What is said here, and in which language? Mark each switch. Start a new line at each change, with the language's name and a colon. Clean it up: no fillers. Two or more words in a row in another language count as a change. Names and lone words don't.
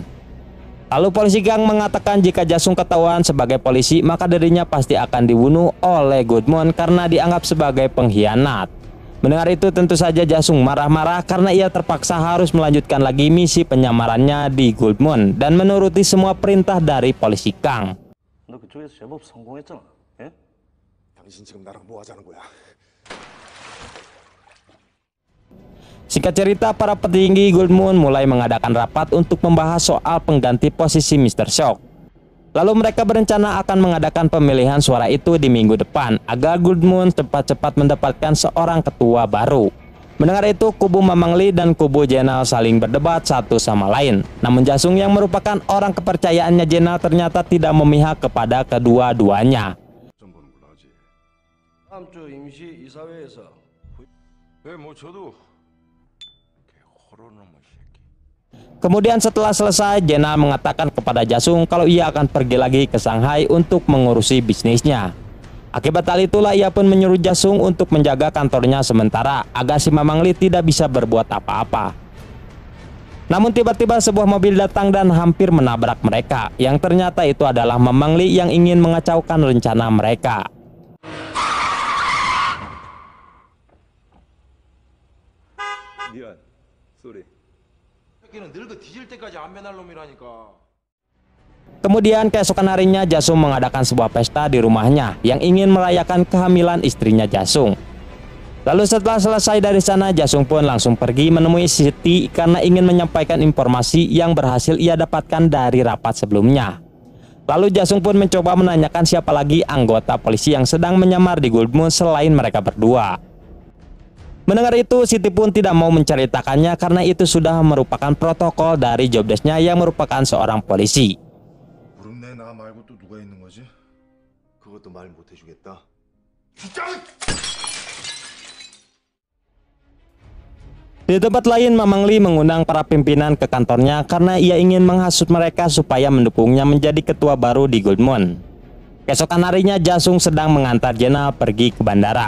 Indonesian: Lalu polisi Kang mengatakan jika Jasung ketahuan sebagai polisi maka dirinya pasti akan dibunuh oleh Gold Moon karena dianggap sebagai pengkhianat. Mendengar itu tentu saja Jasung marah-marah karena ia terpaksa harus melanjutkan lagi misi penyamarannya di Gold Moon dan menuruti semua perintah dari polisi Kang.
Korean: 너 그쪽에서 제법 성공했잖아. 예? 당신 지금 나랑 뭐 하자는 거야?
Indonesian: Singkat cerita, para petinggi Gold Moon mulai mengadakan rapat untuk membahas soal pengganti posisi Mr. Shock. Lalu mereka berencana akan mengadakan pemilihan suara itu di minggu depan agar Gold Moon cepat-cepat mendapatkan seorang ketua baru. Mendengar itu, kubu Mamang Lee dan kubu Jenal saling berdebat satu sama lain. Namun Jasung yang merupakan orang kepercayaannya Jenal ternyata tidak memihak kepada kedua-duanya.
Korean: 다음 주 임시 이사회에서 뭐 저도
Indonesian: Kemudian setelah selesai, Jenal mengatakan kepada Jasung kalau ia akan pergi lagi ke Shanghai untuk mengurusi bisnisnya. Akibat hal itulah ia pun menyuruh Jasung untuk menjaga kantornya sementara agar si Mamang Lee tidak bisa berbuat apa-apa. Namun tiba-tiba sebuah mobil datang dan hampir menabrak mereka, yang ternyata itu adalah Mamang Lee yang ingin mengacaukan rencana mereka.
Korean: 미안, 쏘리. 새끼는 늙어 뒤질 때까지 안 변할 놈이라니까.
Indonesian: Kemudian keesokan harinya Jasung mengadakan sebuah pesta di rumahnya yang ingin merayakan kehamilan istrinya Jasung. Lalu setelah selesai dari sana, Jasung pun langsung pergi menemui Siti karena ingin menyampaikan informasi yang berhasil ia dapatkan dari rapat sebelumnya. Lalu Jasung pun mencoba menanyakan siapa lagi anggota polisi yang sedang menyamar di Gold Moon selain mereka berdua. Mendengar itu, Siti pun tidak mau menceritakannya karena itu sudah merupakan protokol dari jobdesknya yang merupakan seorang polisi.
Korean: 부름내 나 말고 또 누가 있는 거지? 그것도 말 못 해주겠다.
Indonesian: Di tempat lain, Mamang Lee mengundang para pimpinan ke kantornya karena ia ingin menghasut mereka supaya mendukungnya menjadi ketua baru di Gold Moon. Keesokan harinya Jasung sedang mengantar Jenal pergi ke bandara.